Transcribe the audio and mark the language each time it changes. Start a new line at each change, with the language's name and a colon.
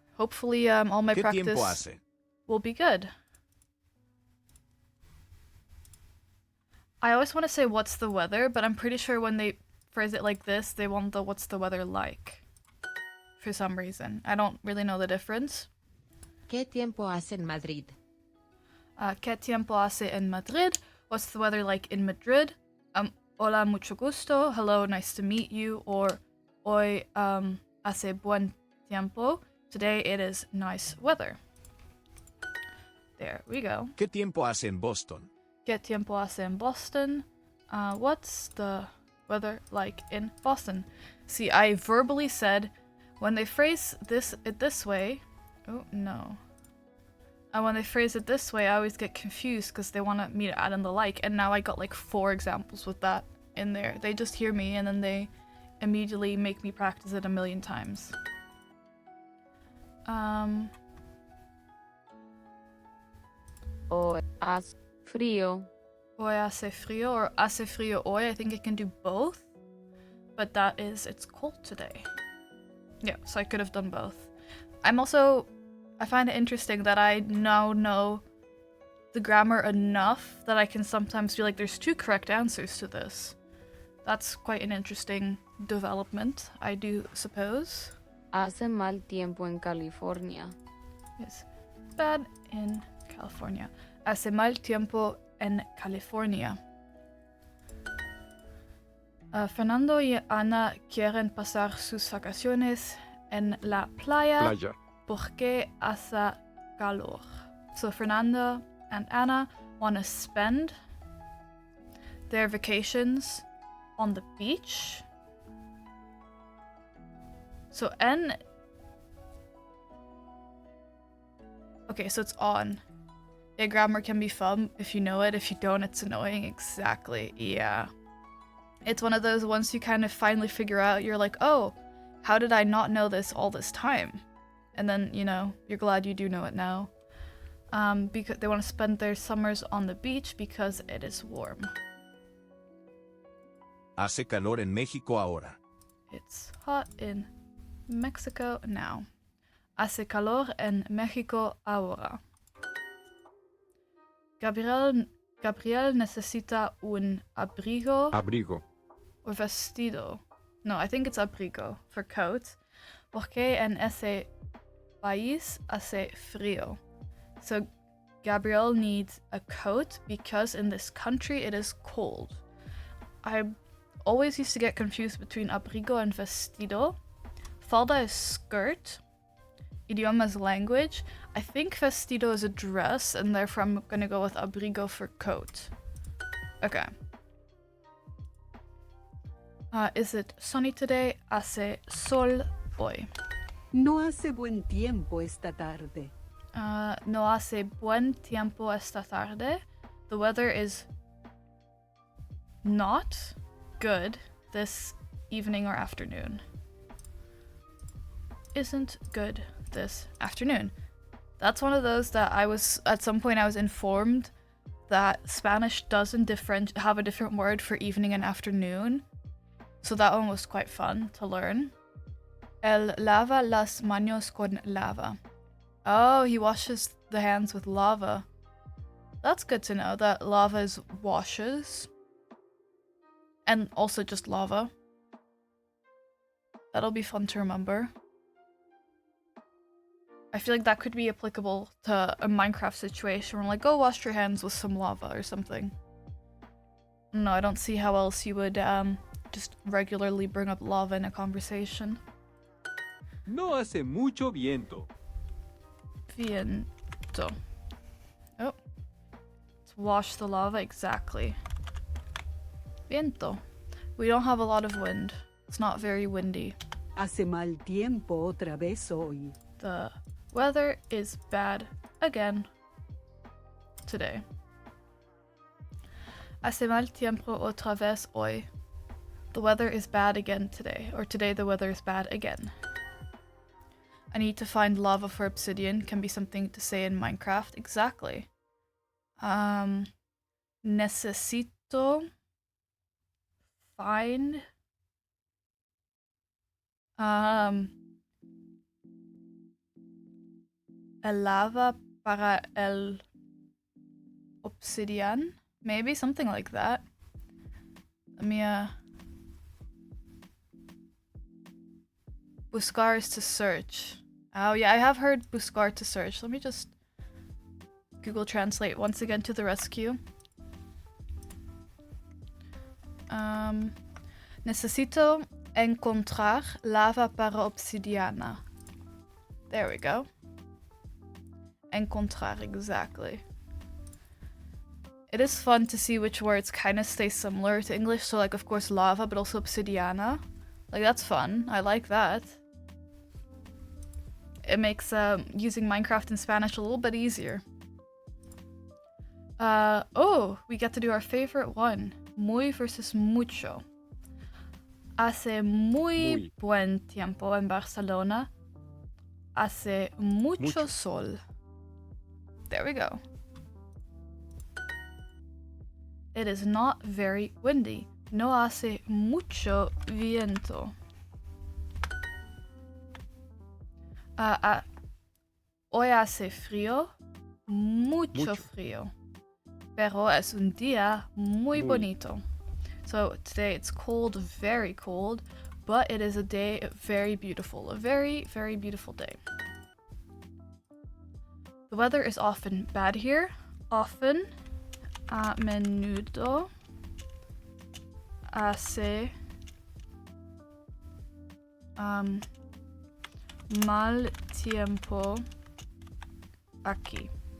English: Hopefully all my practice will be good. I always want to say what's the weather, but I'm pretty sure when they phrase it like this, they want the what's the weather like. For some reason. I don't really know the difference.
Spanish: ¿Qué tiempo hace en Madrid? ¿Qué tiempo hace en Madrid?
English: What's the weather like in Madrid?
Spanish: Hola, mucho gusto.
English: Hello, nice to meet you. Or
Spanish: hoy hace buen tiempo.
English: Today it is nice weather. There we go.
Spanish: ¿Qué tiempo hace en Boston? ¿Qué tiempo hace en Boston?
English: What's the weather like in Boston? See, I verbally said when they phrase it this way. Oh no. When they phrase it this way, I always get confused because they want me to add in the like, and now I got like 4 examples with that in there. They just hear me and then they immediately make me practice it a million times.
Spanish: Hoy hace frío. Hoy hace frío or hace frío hoy.
English: I think it can do both, but it's cold today. Yeah, so I could have done both. I find it interesting that I now know the grammar enough that I can sometimes feel like there's 2 correct answers to this. That's quite an interesting development, I do suppose.
Spanish: Hace mal tiempo en California.
English: Yes. Bad in California.
Spanish: Hace mal tiempo en California. Fernando y Ana quieren pasar sus vacaciones en la playa. Porque hace calor.
English: So Fernando and Anna want to spend their vacations on the beach. So N... Okay, so it's on. Yeah, grammar can be fun if you know it. If you don't, it's annoying. Exactly, yeah. It's one of those once you kind of finally figure out, you're like, oh, how did I not know this all this time? And then, you know, you're glad you do know it now. Because they want to spend their summers on the beach because it is warm.
Spanish: Hace calor en México ahora.
English: It's hot in Mexico now.
Spanish: Hace calor en México ahora. Gabriel necesita un abrigo. Abrigo. Or vestido.
English: No, I think it's abrigo for coat.
Spanish: Porque en ese país hace frío.
English: So Gabriel needs a coat because in this country it is cold. I always used to get confused between abrigo and vestido. Falda is skirt. Idioma is language. I think vestido is a dress, and therefore I'm gonna go with abrigo for coat. Okay. Is it sunny today?
Spanish: Hace sol hoy. No hace buen tiempo esta tarde. No hace buen tiempo esta tarde.
English: The weather is not good this evening or afternoon. Isn't good this afternoon. That's one of those that at some point I was informed that Spanish doesn't have a different word for evening and afternoon. So that one was quite fun to learn.
Spanish: Él lava las manos con lava.
English: Oh, he washes the hands with lava. That's good to know that lava is washes. And also just lava. That'll be fun to remember. I feel like that could be applicable to a Minecraft situation where I'm like, go wash your hands with some lava or something. No, I don't see how else you would just regularly bring up lava in a conversation.
Spanish: No hace mucho viento. Viento. Oh.
English: Let's wash the lava, exactly. Viento. We don't have a lot of wind. It's not very windy.
Spanish: Hace mal tiempo otra vez hoy.
English: The weather is bad again today.
Spanish: Hace mal tiempo otra vez hoy.
English: The weather is bad again today. Or today the weather is bad again. I need to find lava for obsidian. Can be something to say in Minecraft. Exactly.
Spanish: Necesito find el lava para el obsidian.
English: Maybe something like that. Let me buscar is to search. Oh yeah, I have heard buscar to search. Let me just Google Translate once again to the rescue.
Spanish: Necesito encontrar lava para obsidiana.
English: There we go. Encontrar, exactly. It is fun to see which words kind of stay similar to English. So like, of course, lava, but also obsidiana. Like, that's fun. I like that. It makes using Minecraft in Spanish a little bit easier. Oh, we get to do our favorite one.
Spanish: Muy versus mucho. Hace muy buen tiempo en Barcelona. Hace mucho sol.
English: There we go. It is not very windy.
Spanish: No hace mucho viento. Hoy hace frío. Mucho frío. Pero es un día muy bonito.
English: So today it's cold, very cold, but it is a day very beautiful. A very, very beautiful day. The weather is often bad here.
Spanish: Often. A menudo. Hace mal tiempo aquí.